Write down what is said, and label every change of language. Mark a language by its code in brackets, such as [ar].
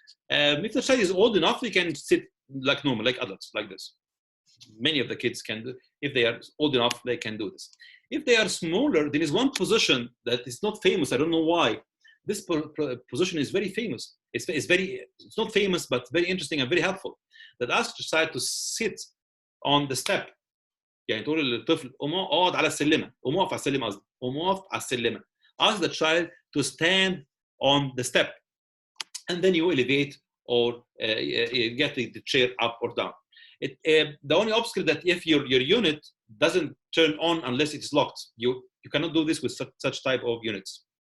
[en] If the child is old enough, they can sit like normal, like adults, like this. Many of the kids can do. If they are old enough, they can do this. If they are smaller, there is one position that is not famous. I don't know why. This position is very famous. It's not famous, but very interesting and very helpful. That asks the child to sit on the step. [ar] يعني تقول للطفل اقعد على السلمة، اقف على السلمة قصدي، اقف على السلمة. [en] Ask the child to stand on the step, and then you elevate or get the chair up or down. The only obstacle that if your unit doesn't turn on unless it's locked, you cannot do this with such type of units.